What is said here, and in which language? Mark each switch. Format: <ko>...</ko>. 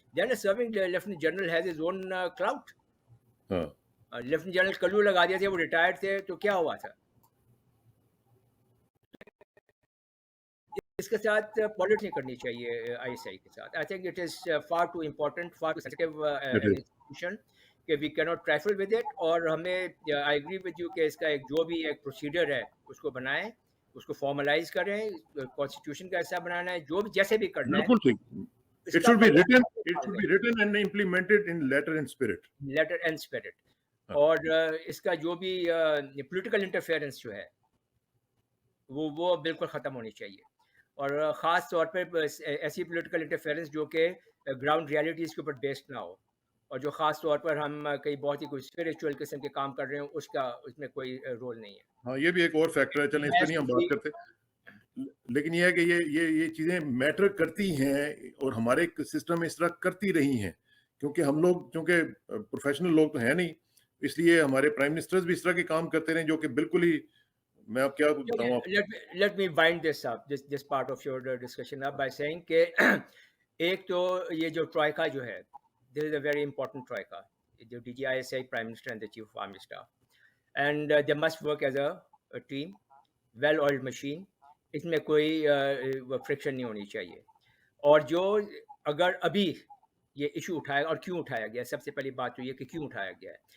<en>Then a serving lieutenant general has his own clout.</en> <ur>Lieutenant general کلو لگا دیے تھے, وہ ریٹائرڈ تھے, تو کیا ہوا تھا؟ اس کے ساتھ پالیٹکس نہیں کرنی چاہیے ISI کے ساتھ.</ur> <en>I think it is far too important, far too sensitive institution کہ we کی not trifle with it.</en> <ur>اور ہمیں</ur> <en>I agree with you</en> <ur>کہ اس کا ایک جو بھی ایک پروسیجر ہے اس کو بنائیں, اس کو فارملائز کریں, کانسٹیٹیوشن کا حصہ بنانا ہے, جو بھی جیسے بھی کرنا ہے. بالکل ٹھیک.</ur> <en>It should be written and implemented in letter and spirit. Letter and spirit.</en> <ur>اور اس کا جو بھی پولیٹیکل انٹرفیئرنس جو ہے وہ بالکل ختم ہونی چاہیے. اور خاص طور پہ ایسی پولیٹیکل انٹرفیئرنس جو کہ گراؤنڈ ریالٹیز کے اوپر بیسڈ نہ ہو. اور جو خاص طور پر ہم کئی بہت ہی کوئی اسپریچول قسم کے کام کر رہے ہیں اس میں کوئی رول نہیں ہے. ہاں یہ بھی ایک اور فیکٹر ہے, چلیں اس پہ نہیں ہم بات کرتے, لیکن یہ ہے کہ یہ چیزیں میٹر کرتی ہیں اور ہمارے سسٹم میں اس طرح کرتی رہی ہیں, کیونکہ ہم لوگ چونکہ پروفیشنل لوگ تو ہیں نہیں, اس لیے ہمارے پرائم منسٹرز بھی اس طرح کے کام کرتے رہے جو کہ بالکل ہی, میں اب کیا بتاؤں آپ.</ur> <en>Let me wind this up, this part of your discussion up by saying</en> <ur>کہ ایک تو یہ جو ٹرائکا جو ہے,</ur> <en>this is a very important troika, جو DGISI Prime Minister and the Chief of Army Staff, and they must work as a team, well-oiled machine.</en> <ur>اس میں کوئی فرکشن نہیں ہونی چاہیے. اور جو اگر ابھی یہ ایشو اٹھایا, اور کیوں اٹھایا گیا, سب سے پہلی بات تو یہ کہ کیوں اٹھایا گیا ہے.</ur>